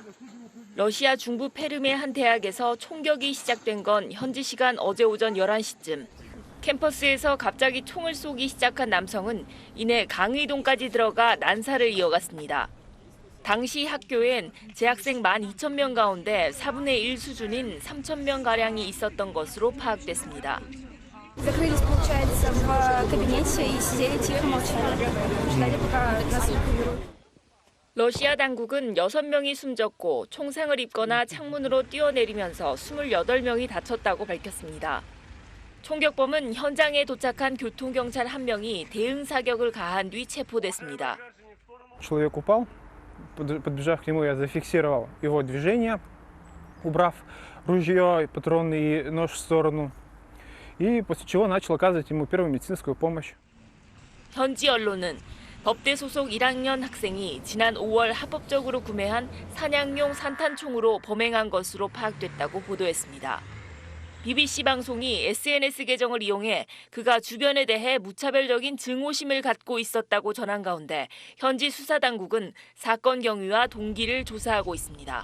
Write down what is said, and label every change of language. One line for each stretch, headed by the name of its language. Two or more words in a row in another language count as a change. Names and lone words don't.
Korean: 러시아 중부 페름의 한 대학에서 총격이 시작된 건 현지 시간 어제 오전 11시쯤. 캠퍼스에서 갑자기 총을 쏘기 시작한 남성은 이내 강의동까지 들어가 난사를 이어갔습니다. 당시 학교엔 재학생 12,000명 가운데 4분의 1 수준인 3,000명가량이 있었던 것으로 파악됐습니다.
Russian: Закрылись, получается, в кабинете и сидели тихо, молчали. Ждали, пока нас эвакуируют.
Korean: 러시아 당국은 6명이 숨졌고 총상을 입거나 창문으로 뛰어내리면서 28명이 다쳤다고 밝혔습니다. 총격범은 현장에 도착한 교통경찰 1명이 대응 사격을 가한 뒤 체포됐습니다.
Russian: Человек упал, подбежав к нему, я зафиксировал его движение, убрав ружье, патроны и нож в сторону. И после чего начал оказывать ему первую медицинскую помощь.
Korean: 현지 언론은 법대 소속 1학년 학생이 지난 5월 합법적으로 구매한 사냥용 산탄총으로 범행한 것으로 파악됐다고 보도했습니다. BBC 방송이 SNS 계정을 이용해 그가 주변에 대해 무차별적인 증오심을 갖고 있었다고 전한 가운데 현지 수사당국은 사건 경위와 동기를 조사하고 있습니다.